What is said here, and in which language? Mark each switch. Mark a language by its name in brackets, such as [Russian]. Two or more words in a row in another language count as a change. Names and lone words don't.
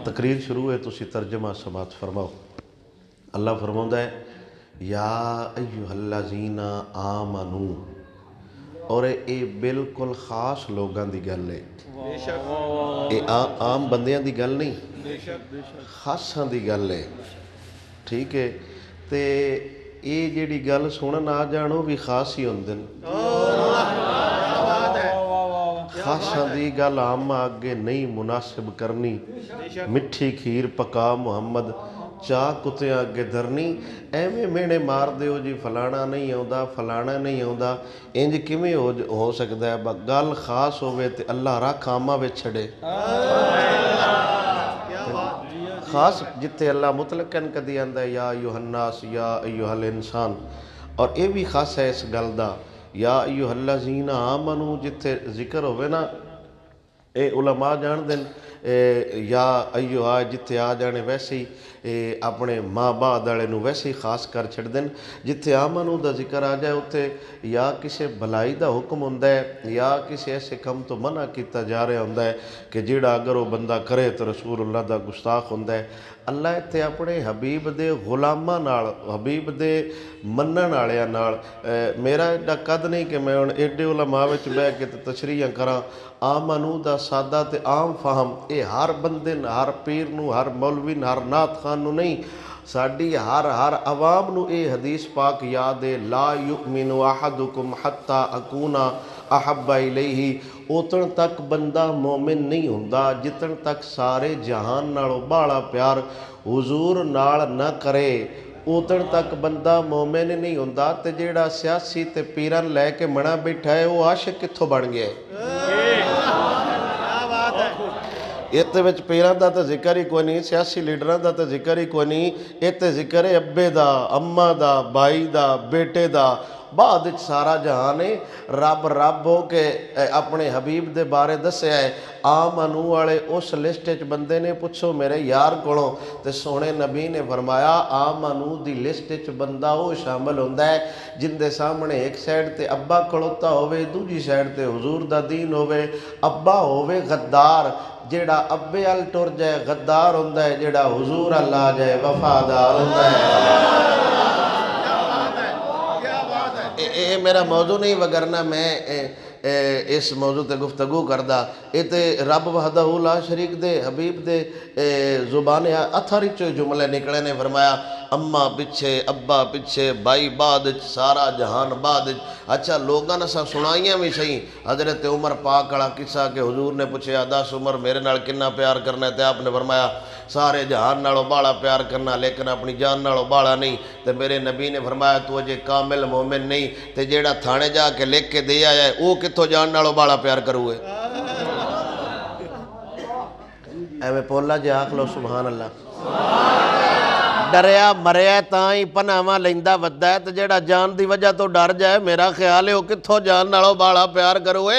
[Punjabi] تقریر شروع ہے تسی ترجمہ سماعت فرماؤ۔ اللہ فرماؤں ہے [Arabic] یا ایھا الذین آمنو، [Punjabi] اور یہ بالکل خاص لوگاں دی گل ہے، یہ عام بندیاں دی گل نہیں، خاصاں دی گل ہے، ٹھیک ہے؟ تے یہ جیڑی گل سنن آ جان وہ بھی خاص ہی ہوندے نے، خاصاں دی گل عام آگے نہیں مناسب کرنی، مٹھی کھیر پکا محمد چاہ کتیاں اگے دھرنی، ایویں مینے مار دیو جی فلانا نہیں آوندا فلانا نہیں آوندا، انج کیویں ہو سکدا ہے؟ گل خاص ہوے تے اللہ رکھ عامہ وچ چھڑے، خاص جتے اللہ مطلقاً کدی آندا ہے [Arabic] یا ایھا الناس یا ایھا الانسان، [Punjabi] اور یہ بھی خاص ہے اس گل دا [Arabic] یا ایھا الذین آمنو، [Punjabi] جتے ذکر ہوئے نا اے علماء جان دن یا ایھا جتے آ جانے ویسے ہی اپنے ماں بعد والے نو ویسے ہی خاص کر چھڑ دن، جتے آمنو دا ذکر آ جائے اتنے یا کسے بھلائی دا حکم ہوندا ہے یا کسے ایسے کم تو منع کیتا جا رہا ہوندا ہے کہ جیڑا اگر وہ بندہ کرے تو رسول اللہ دا گستاخ ہوندا ہے۔ اللہ اتنے اپنے حبیب دے غلاماں نال، حبیب دے منن والیاں نال، میرا ایڈا قد نہیں کہ میں ہن ایڈے علماء وچ بیٹھ کے تشریحاں کراں، آمنو دا سادہ تے عام فہم اے ہر بندے ہر پیر نو، ہر مولوی نو، ہر نعت خان نو نہیں، ساڈی ہر عوام نو اے حدیث پاک یاد ہے، [Arabic] لا یؤمن احدکم حتی اکون احب الیہ، [Punjabi] اتن تک بندہ مومن نہیں ہوندا جتن تک سارے جہان نالوں بالا پیار حضور نال نہ کرے، اتن تک بندہ مومن نہیں ہوندا۔ تے جیڑا سیاسی تے پیران لے کے منا بیٹھا ہے وہ عاشق کتھوں بن گیا ہے؟ اتنے وچ پیران دا تے ذکر ہی کوئی نہیں، سیاسی لیڈران دا تے ذکر ہی کوئی نہیں، اتنے ذکر ہے ابے دا، اماں دا، بھائی دا، بیٹے دا، بعد سارا جہان ہے۔ رب ہو کے اپنے حبیب دے بارے دسیا ہے، آمنو والے اس لسٹ وچ بندے نے پوچھو میرے یار کولوں، تے سونے نبی نے فرمایا آمنو دی لسٹ وچ بندہ وہ شامل ہوندا ہے جن دے سامنے ایک سائڈ تے ابا کھڑوتا ہوئے، دوجی سائڈ تے حضور دا دین ہوئے، ابا ہوئے غدار، جیڑا ابے ال ٹر جائے غدار ہوندا ہے، جیڑا حضور ال آ جائے وفادار ہوندا ہے۔ یہ میرا موضوع نہیں، وگرنہ میں اس موضوع تے گفتگو کردا، یہ تے رب [Arabic] وحدہ لا شریک [Punjabi] دے حبیب دے زبان اتھر چو جملے نکلے نے، فرمایا اماں پیچھے، ابا پیچھے، بھائی بعد، سارا جہان بعد۔ اچھا لوگاں نے سنائیاں بھی صحیح، حضرت عمر پاک والا قصہ کہ حضور نے پوچھا 10 عمر میرے نال کنا پیار کرنا ہے، تے آپ نے فرمایا سارے جہان نالوں بالا پیار کرنا لیکن اپنی جان نالوں بالا نہیں، تے میرے نبی نے فرمایا تو اجے کامل مومن نہیں، تے جیڑا تھانے جا کے لکھ کے دے آیا ہے وہ کتھوں جان نالوں بالا پیار کروے؟ ایویں پولا جے آکھ لو [Arabic] سبحان اللہ۔ [Punjabi] ڈریا مریا تاں ہی پناواں لیندا ودا ہے، تے جیڑا جان دی وجہ تو ڈر جائے میرا خیال ہے وہ کتھوں جان نالوں بالا پیار کروے؟